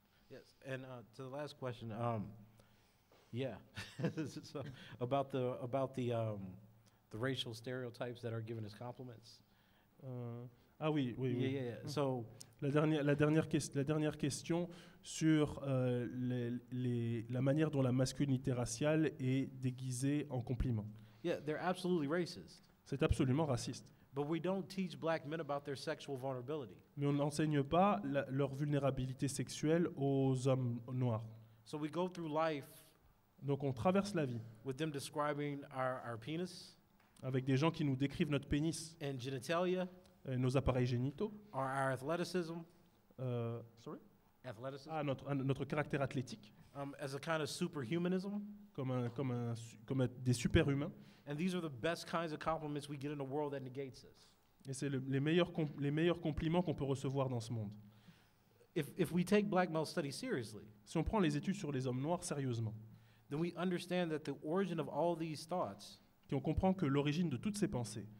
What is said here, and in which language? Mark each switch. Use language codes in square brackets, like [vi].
[en] Yes, and to the last question, yeah, so about the racial stereotypes that are given as compliments. [fr] Oui. [en] Yeah. So [fr] La dernière question sur la manière dont la masculinité raciale est déguisée en compliment. [en] yeah, they're absolutely racist. [fr] C'est absolument raciste. [en] But we don't teach black men about their sexual vulnerability. [fr] Mais on n'enseigne pas leur vulnérabilité sexuelle aux hommes noirs. [en] So we go through life [fr] Donc on traverse la vie [en] with them describing our penis, [fr] avec des gens qui nous décrivent notre pénis, [en] and genitalia, [fr] nos appareils génitaux, [en] or our athleticism, sorry? athleticism, [fr] Notre caractère athlétique, [en] as a kind of superhumanism. [fr] comme des super-humains. [en] And these are the best kinds of compliments we get in a world that negates us. [fr] Et c'est les meilleurs compliments qu'on peut recevoir dans ce monde. [en] If we take black male studies seriously, [fr] Si on prend les études sur les hommes noirs sérieusement, [en] then we understand that the origin of all these thoughts, [fr] on comprend que l'origine de toutes ces pensées,